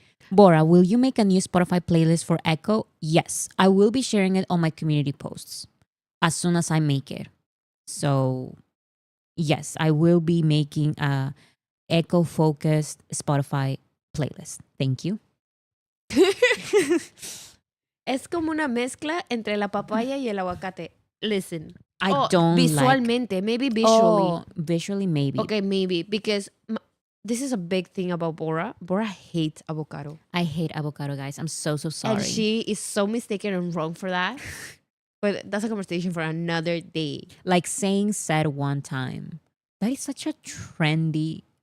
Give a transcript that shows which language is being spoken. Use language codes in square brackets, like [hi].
[en] Bora, will you make a new Spotify playlist for Echo? Yes. I will be sharing it on my community posts as soon as I make it. So, yes, I will be making a Echo-focused Spotify playlist. Thank you. [es] Es como una mezcla entre la papaya y el aguacate. [en] Listen. I don't [es] visualmente, [en] like... maybe visually. Oh, visually, maybe. Okay, maybe. Because this is a big thing about Bora. Bora hates avocado. I hate avocado, guys. I'm so sorry. And she is so mistaken and wrong for that. But that's a conversation for another day. Like Saying said one time, that is such a trendy